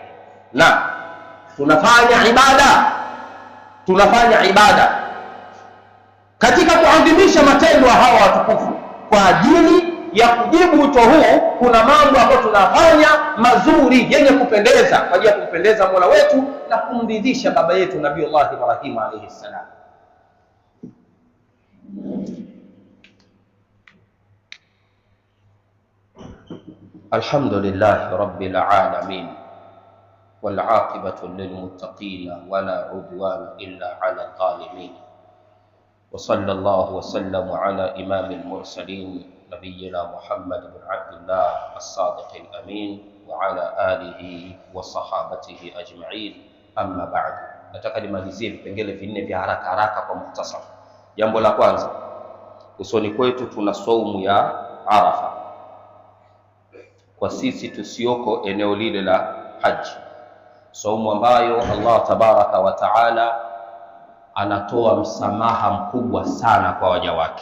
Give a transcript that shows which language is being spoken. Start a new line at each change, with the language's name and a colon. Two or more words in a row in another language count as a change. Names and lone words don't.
Swahili: Na tunafanya ibada katika kuadhimisha matendo hawa watukufu kwa ajili ya kujibu wito huu. Kuna mambo ambayo tunafanya mazuri yenye kupendeza kwa ajili ya kumpendeza Mola wetu na kumridhisha baba yetu Nabiiullah Ibrahim
Arabic: عليه السلام. الحمد لله رب العالمين والعاقبة للمتقين ولا عدوان إلا على الظالمين. وصلى الله وسلم على إمام المرسلين نبينا محمد بن عبد الله الصادق الأمين وعلى آله وصحابته أجمعين. أما بعد,
Swahili: nataka nimalizie vipengele vinne vya haraka kwa mukhtasar. Jambo la kwanza, usoni kwetu tuna saumu ya Arafa kwa sisi tusioko eneo lile la haji, saumu ambayo
Arabic: الله تبارك وتعالى
Swahili: anatoa msamaha mkubwa sana kwa waja wake.